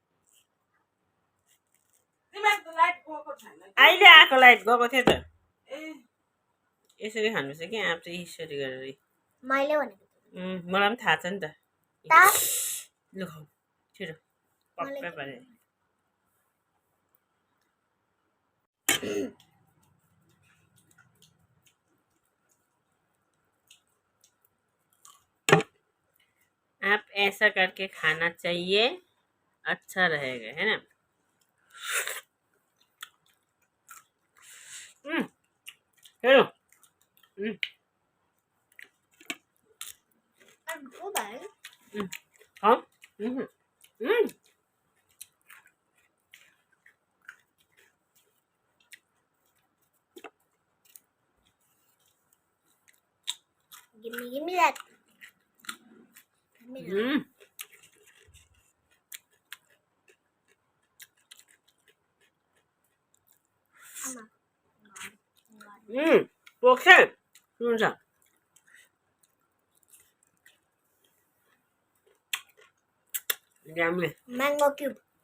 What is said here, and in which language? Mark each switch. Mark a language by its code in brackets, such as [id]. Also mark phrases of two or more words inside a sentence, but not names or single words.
[ne] अहिले आएको लाइट गएको थियो त। यसरी खानुपर्छ कि आँप चाहिँ यसरी गरेर। मैले भनेको मलाई पनि थाहा छ नि त। लु खाऊ छिटो पक्का पारे। [hi] आप ऐसा करके खाना चाहिए, अच्छा रहेगा, है ना। [ne] हेलो हाँ [en] Give me that. [ne] पोख्छ हुन्छ। [en] Mango cube.